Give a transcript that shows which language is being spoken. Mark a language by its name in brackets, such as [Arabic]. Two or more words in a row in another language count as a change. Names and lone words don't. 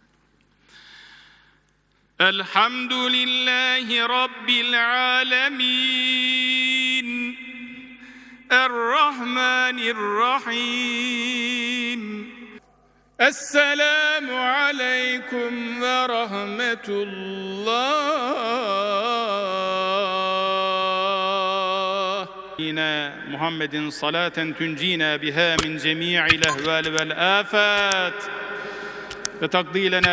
[Arabic] الحمد لله رب العالمين. Errahmanirrahim. السلام عليكم ورحمة الله. محمد صلاة تنجينا بها من جميع الأهوال والآفات وتقضي لنا